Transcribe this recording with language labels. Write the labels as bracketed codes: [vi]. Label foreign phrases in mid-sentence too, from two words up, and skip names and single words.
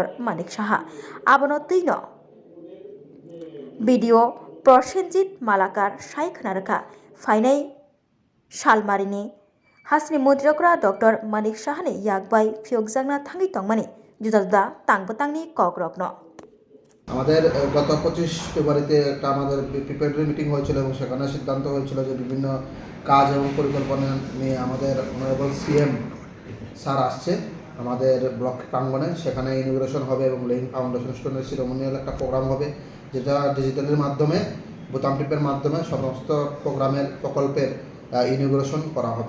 [trp] Manik Saha abono twino video Prosenjit Malakar Sai Khnarkha Fainai Shalmarini Hasri Mondri Okra Dr. Manik Sahani yakbai phiokjangna thangi tongmani juda-juda tangbatangni kogrokno [bn] আমাদের গত 25 ফেব্রুয়ারিতে একটা আমাদের [en] preparatory meeting [bn] হয়েছিল এবং সেখানে সিদ্ধান্ত হয়েছিল যে বিভিন্ন কাজ এবং পরিকল্পনা নিয়ে আমাদের [en] honorable CM sir [bn] আসছে আমাদের ব্লক প্রাঙ্গণে সেখানে ইনোগ্রেশন হবে এবং [en] laying foundation stone-er ceremonial [bn] একটা প্রোগ্রাম হবে যেটা ডিজিটালের মাধ্যমে বোতাম টিপের মাধ্যমে সমস্ত প্রকল্পের ইনোগ্রেশন করা হবে।